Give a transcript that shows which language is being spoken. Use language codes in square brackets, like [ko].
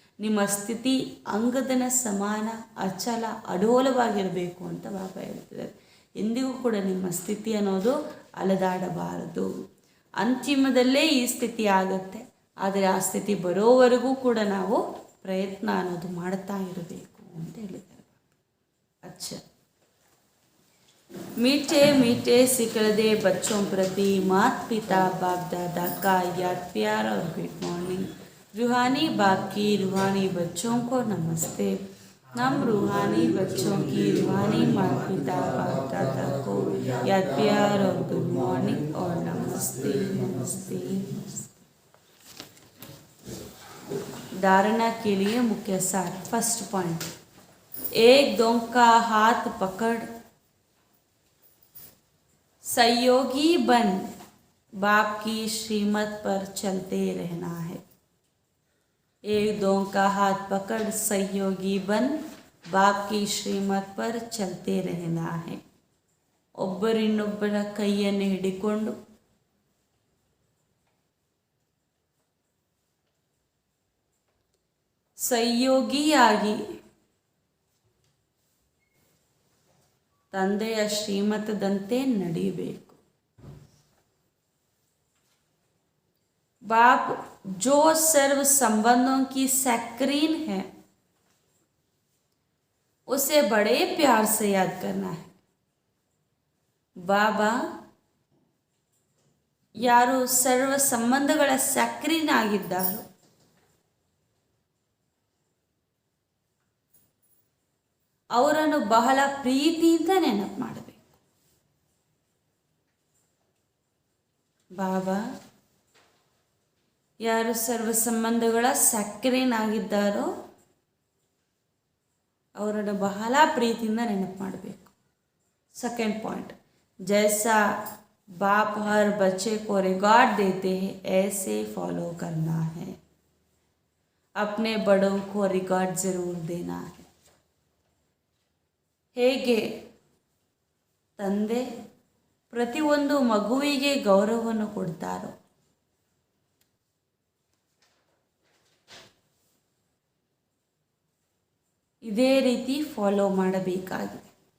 [kn] ನಿಮ್ಮ ಸ್ಥಿತಿ ಅಂಗದನ ಸಮಾನ ಅಚಲ ಅಡೋಲವಾಗಿರಬೇಕು ಅಂತ ಬಾಬಾ ಹೇಳ್ತಿದ್ದಾರೆ. ಎಂದಿಗೂ ಕೂಡ ನಿಮ್ಮ ಸ್ಥಿತಿ ಅನ್ನೋದು ಅಲದಾಡಬಾರದು. ಅಂತಿಮದಲ್ಲೇ ಈ ಸ್ಥಿತಿ ಆಗುತ್ತೆ. ಆದರೆ ಆ ಸ್ಥಿತಿ ಬರೋವರೆಗೂ ಕೂಡ ನಾವು ಪ್ರಯತ್ನ ಅನ್ನೋದು ಮಾಡ್ತಾ ಇರಬೇಕು ಅಂತ ಹೇಳಿದ್ದಾರೆ. [hi] ಅಚ್ಚ मीठे मीठे सिकलदे बच्चों प्रति माता पिता बाप दादा का याद प्यार और गुड मॉर्निंग. रूहानी बाप की रूहानी बच्चों को नमस्ते. हम रूहानी बच्चों की रूहानी माता पिता बाप दादा को याद प्यार और गुड मॉर्निंग और नमस्ते नमस्ते. धारणा के लिए मुख्य सार. फर्स्ट पॉइंट, एक दो का हाथ पकड़ सहयोगी बन बाप की श्रीमत पर चलते रहना है. एक दो का हाथ पकड़ सहयोगी बन बाप की श्रीमत पर चलते रहना है. [kn] ಒಬ್ಬರಿನ್ನೊಬ್ಬರ ಕೈಯನ್ನು ಹಿಡಿಕೊಂಡು ಸಹಯೋಗಿಯಾಗಿ ತಂದೆಯ ಶ್ರೀಮತದಂತೆ ನಡೆಯಬೇಕು. [hi] बाप जो सर्व संबंधों की सैक्रीन है उसे बड़े प्यार से याद करना है. [kn] ಬಾಬಾ ಯಾರು ಸರ್ವ ಸಂಬಂಧಗಳ ಸಕ್ರೀನ್ ಆಗಿದ್ದಾರೋ ಅವರನ್ನು ಬಹಳ ಪ್ರೀತಿಯಿಂದ ನೆನಪು ಮಾಡಬೇಕು. ಬಾಬಾ ಯಾರು ಸರ್ವ ಸಂಬಂಧಗಳ ಸಕ್ರೀನ್ ಆಗಿದ್ದಾರೋ ಅವರನ್ನು ಬಹಳ ಪ್ರೀತಿಯಿಂದ ನೆನಪು ಮಾಡಬೇಕು. [hi] सेकंड पॉइंट, जैसा बाप हर बच्चे को रिकॉर्ड देते हैं ऐसे फॉलो करना है. अपने बड़ों को रिकॉर्ड ज़रूर देना है. [kn] ಹೇಗೆ ತಂದೆ ಪ್ರತಿಯೊಂದು ಮಗುವಿಗೆ ಗೌರವವನ್ನು ಕೊಡ್ತಾರೋ ಇದೇ ರೀತಿ ಫಾಲೋ ಮಾಡಬೇಕಾಗಿದೆ.